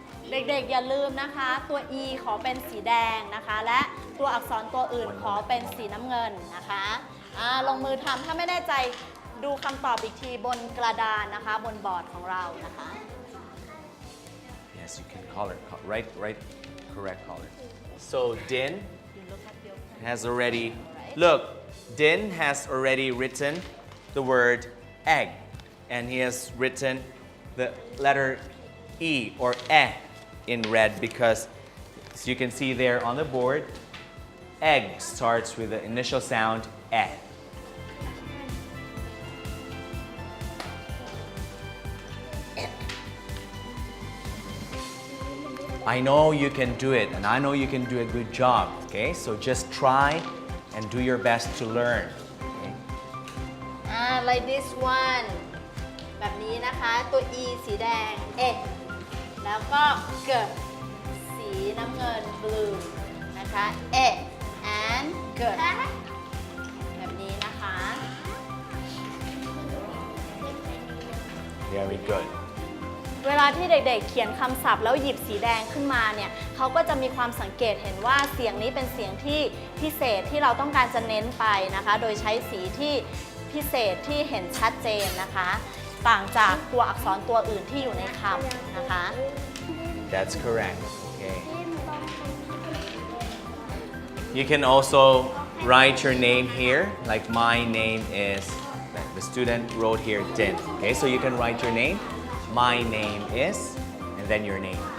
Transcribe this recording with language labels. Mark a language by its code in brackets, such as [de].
[th] เด็กๆอย่าลืมนะคะตัว E ขอเป็นสีแดงนะคะและตัวอักษรตัวอื่นขอเป็นสีน้ำเงินนะคะลงมือทำถ้าไม่แน่ใจดูคำตอบอีกทีบนกระดานนะคะบนบอร์ดของเรานะคะ [en] Yes, you can color. Right, correct color. So Din has already, look, Din has already written the word egg, and he has written the letter E or in red because, as you can see there on the board, egg starts with the initial sound I know you can do it, and I know you can do a good job, okay? So just try and do your best to learn. Okay? like this one [th] แบบนี้นะคะตัว E สีแดง แล้วก็เกิดสีน้ำเงิน blue นะคะ and เกิดแบบนี้นะคะ [en] Very good. [th] เวลาที่เด็กๆเขียนคำศัพท์แล้วหยิบสีแดงขึ้นมาเนี่ยเขาก็จะมีความสังเกตเห็นว่าเสียงนี้เป็นเสียงที่พิเศษที่เราต้องการจะเน้นไปนะคะโดยใช้สีที่พิเศษที่เห็นชัดเจนนะคะต่างจากตัวอักษรตัวอื่นที่อยู่ในคำนะคะ [en] That's correct. Okay. You can also write your name here, like my name is, the student wrote here, Din. Okay, so you can write your name. My name is, and then your name.